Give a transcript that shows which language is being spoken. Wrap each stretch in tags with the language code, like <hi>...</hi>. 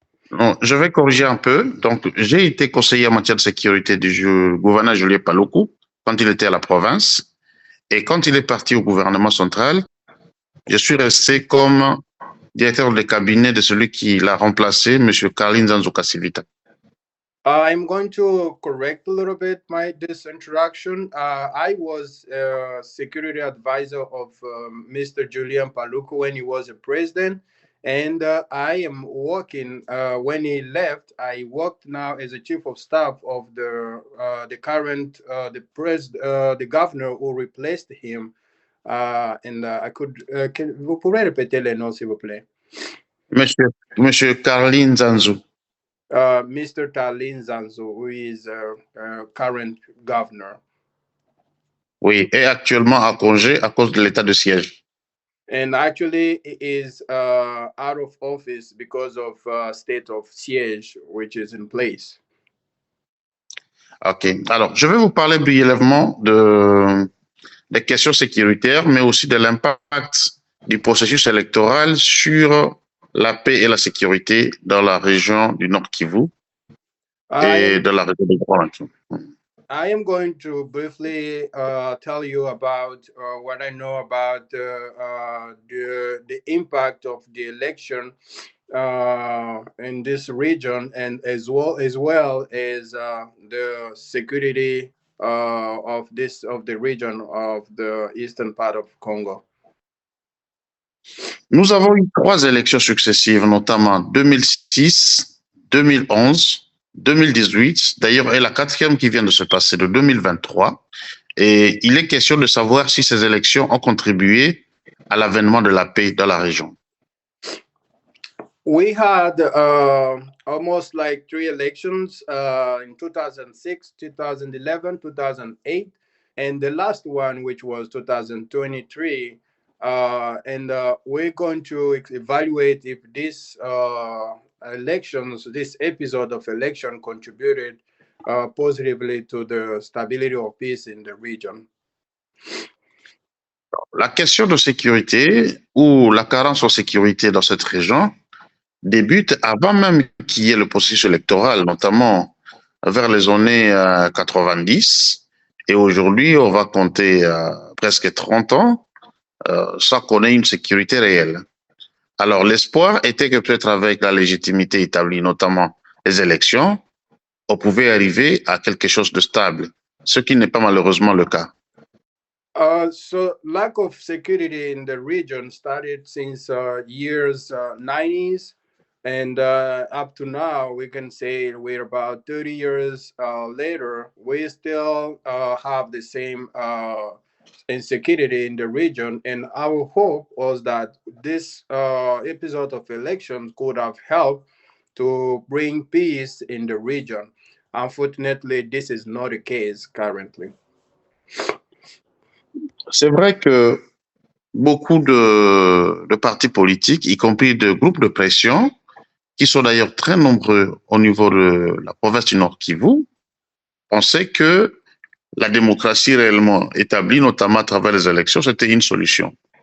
<fr>Non, je vais corriger un peu. Donc, j'ai été conseiller en matière de sécurité du gouverneur Julien Paluku quand il était à la province. Et quand il est parti au gouvernement central, je suis resté comme directeur de cabinet de celui qui l'a remplacé, M. Karlin Zanzouka-Sivita.</fr> <en>I'm going to correct a little bit this introduction. I was a security advisor of Mr. Julian Paluku when he was a president, and I am working. When he left, I worked now as a chief of staff of the current the governor who replaced him. And I could</en> <fr>vous pouvez répéter les noms s'il vous plaît. Monsieur Karlin Zanzou.</fr> <en>Mr. Talin Zanzo, who is current governor.</en> <fr>Oui, est actuellement à congé à cause de l'état de siège.</fr> <en>And actually, he is out of office because of state of siege, which is in place. OK.</en> <fr>Alors, je vais vous parler brièvement des questions sécuritaires, mais aussi de l'impact du processus électoral sur la paix et la sécurité dans la région du Nord Kivu et de la région de Grand.</fr> <en>I am going to briefly tell you about what I know about the impact of the election in this region, and as well as the security of the region of the eastern part of Congo.</en> <fr>Nous avons eu 3 élections successives, notamment 2006, 2011, 2018. D'ailleurs, et la 4e qui vient de se passer de 2023. Et il est question de savoir si ces élections ont contribué à l'avènement de la paix dans la région.</fr> <en>We had almost like 3 elections in 2006, 2011, 2008, and the last one, which was 2023. And we're going to evaluate if this this episode of election contributed positively to the stability of peace in the region.</en> <fr>La question de sécurité ou la carence en sécurité dans cette région débute avant même qu'il y ait le processus électoral, notamment vers les années 90. Et aujourd'hui, on va compter presque 30 ans sans qu'on ait une sécurité réelle. Alors, l'espoir était que peut-être avec la légitimité établie, notamment les élections, on pouvait arriver à quelque chose de stable, ce qui n'est pas malheureusement le cas.</fr> <en>So lack of security in the region started since years 90s, and up to now we can say we're about 30 years later, we still have the same insecurity in the region, and our hope was that this episode of elections could have helped to bring peace in the region. Unfortunately, this is not the case currently.</en> <fr>C'est vrai que beaucoup de partis politiques, y compris de groupes de pression, qui sont d'ailleurs très nombreux au niveau de la province du Nord Kivu, pensaient que la démocratie réellement établie, notamment à travers les élections, c'était une solution.</fr>